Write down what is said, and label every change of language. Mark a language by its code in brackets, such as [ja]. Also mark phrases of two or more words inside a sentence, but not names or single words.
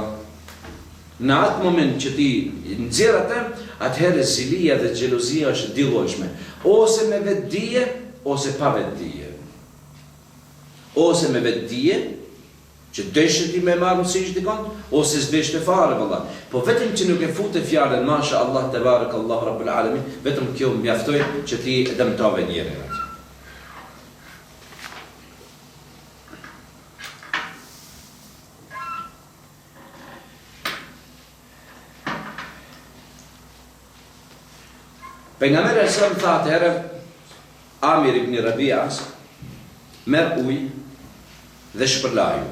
[sq] Në atë moment që ti nxjerr atë, atëherë zilia dhe xhelozia është dillojshme, ose me vetdije ose pa vetdije. Ose me vetdije që deshet I me marrë mësish dikon, ose s'deshte fare valla. Po vetëm që nuk e fute fjalën [ar] ما شاء الله [sq] te [ar] بارك الله رب العالمين, [sq] vetëm kjo mjaftoi që ti dëmtove njërin atë. Pejgamberi sa më tha atëherë Amir ibn Rabi'as, merr ujë dhe shpërlaju.